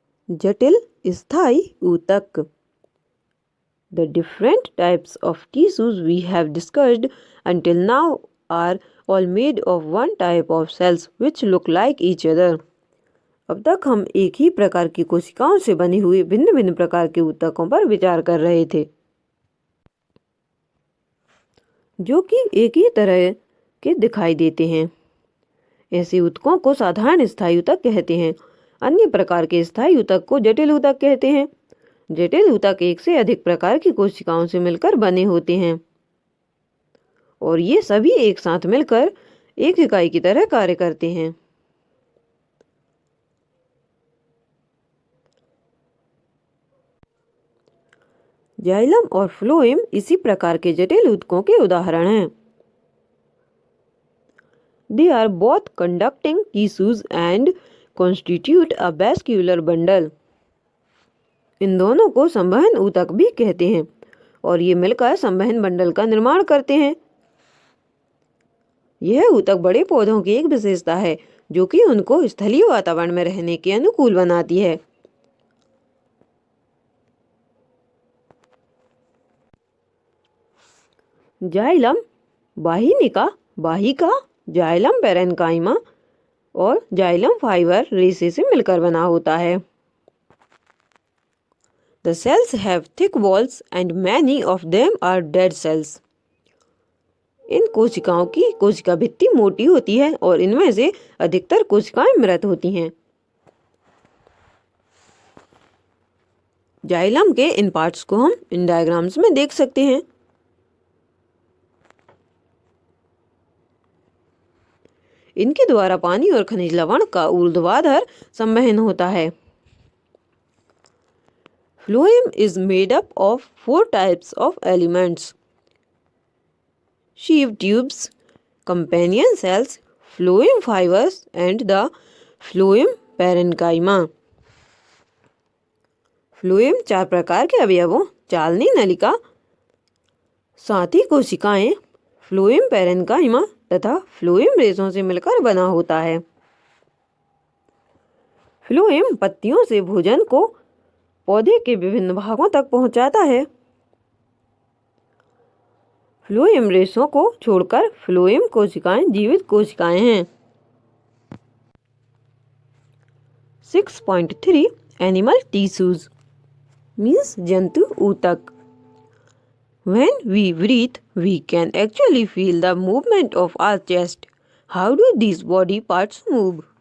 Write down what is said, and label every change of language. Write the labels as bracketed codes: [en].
[hi] जटिल स्थायी ऊतक. [en] The different types of tissues we have discussed until now are all made of one type of cells which look like each other. [hi] अब तक हम एक ही प्रकार की कोशिकाओं से बने हुए भिन्न भिन्न प्रकार के ऊतकों पर विचार कर रहे थे, जो कि एक ही तरह के दिखाई देते हैं. ऐसे ऊतकों को साधारण स्थायी ऊतक कहते हैं. अन्य प्रकार के स्थायी ऊतक को जटिल ऊतक कहते हैं. जटिल ऊतक एक से अधिक प्रकार की कोशिकाओं से मिलकर बने होते हैं और ये सभी एक साथ मिलकर एक इकाई की तरह कार्य करते हैं. जाइलम और फ्लोएम इसी प्रकार के जटिल ऊतकों के उदाहरण हैं. [en] They are both conducting tissues and constitute a vascular bundle. [hi] इन दोनों को संवहन ऊतक भी कहते हैं और ये मिलकर संवहन बंडल का निर्माण करते हैं. यह ऊतक बड़े पौधों की एक विशेषता है जो कि उनको स्थलीय वातावरण में रहने के अनुकूल बनाती है. जाइलम वाहिनिका, वाहिका, जाइलम पैरेन्काइमा और जाइलम फाइबर रेशे से मिलकर बना होता है. [en] The cells have thick walls and many of them are dead cells. [hi] इन कोशिकाओं की कोशिका भित्ति मोटी होती है और इनमें से अधिकतर कोशिकाएं मृत होती हैं. जाइलम के इन पार्ट्स को हम इन डायग्राम्स में देख सकते हैं. इनके द्वारा पानी और खनिज लवण का ऊर्ध्वाधर संवहन होता है. [en] Phloem is made up of 4 types of elements: sheave tubes, companion cells, phloem fibers, and the phloem parenchyma. [hi] Phloem 4 प्रकार के अवयवों चालनी नलिका, साथी कोशिकाएं, phloem parenchyma तथा phloem रेशों से मिलकर बना होता है. phloem पत्तियों से भोजन को पौधे के विभिन्न भागों तक पहुंचाता है. phloem रेशों को छोड़कर phloem कोशिकाएं जीवित कोशिकाएं हैं. [en] 6.3 Animal tissues means [hi] जंतु ऊतक. [en] When we breathe, we can actually feel the movement of our chest. How do these body parts move?